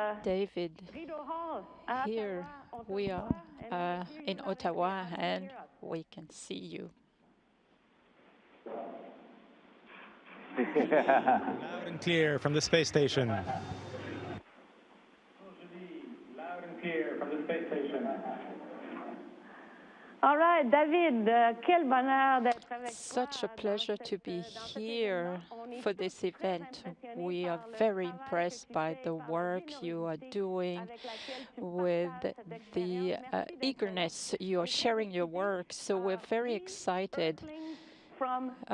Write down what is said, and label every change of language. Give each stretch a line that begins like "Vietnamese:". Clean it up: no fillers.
English: David, here we are in Ottawa and we can see you. Loud and clear from the space station. Loud and clear from the space station. All right,
French: David, quel bonheur d'être avec toi.
English: Such a pleasure to be here for this event. We are very impressed by the work you are doing, with the eagerness you are sharing your work. So we're very excited. From